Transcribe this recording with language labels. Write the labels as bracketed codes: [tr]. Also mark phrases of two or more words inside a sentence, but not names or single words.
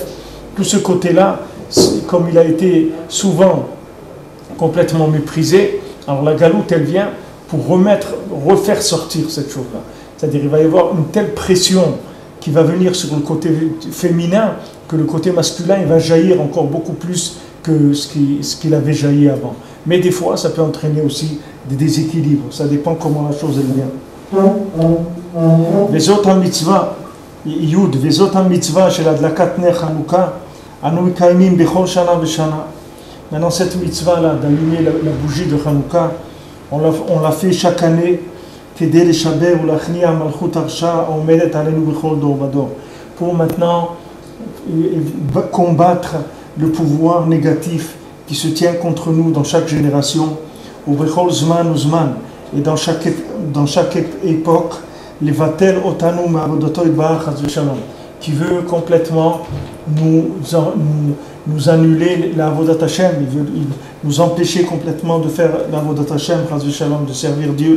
[fr] Tout ce côté-là, comme il a été souvent complètement méprisé, alors la galoute, elle vient pour refaire sortir cette chose-là. C'est-à-dire il va y avoir une telle pression qui va venir sur le côté féminin que le côté masculin il va jaillir encore beaucoup plus que ce qu'il avait jailli avant. Mais des fois, ça peut entraîner aussi des déséquilibres. Ça dépend comment la chose elle vient. [he] וזאת המצווה, יוד, וזאת המצווה של הדלקת נר חנוכה, אנו מקיימים בכל שנה ושנה. [fr] Maintenant, cette mitzvah-là, d'allumer la bougie de Chanukah, on l'a fait chaque année pour maintenant combattre le pouvoir négatif qui se tient contre nous dans chaque génération, et dans chaque époque, qui veut complètement nous annuler la [he] עבודת השם, [fr] il veut nous empêcher complètement de faire la [he] עבודת השם, [fr] de servir Dieu.